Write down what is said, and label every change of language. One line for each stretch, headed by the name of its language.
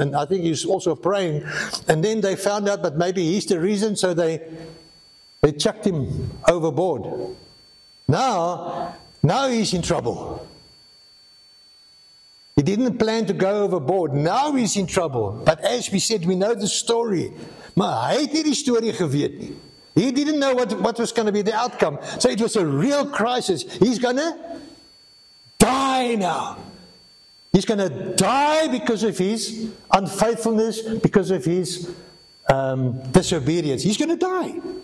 English: And I think he's also praying. And then they found out that maybe he's the reason. So they chucked him overboard. Now he's in trouble. He didn't plan to go overboard. Now he's in trouble. But as we said, we know the story.
Afrikaans: Maar hy het nie die story geweet nie.
English: He didn't know what was going to be the outcome. So it was a real crisis. He's going to die now. He's going to die because of his unfaithfulness, because of his disobedience. He's going to die.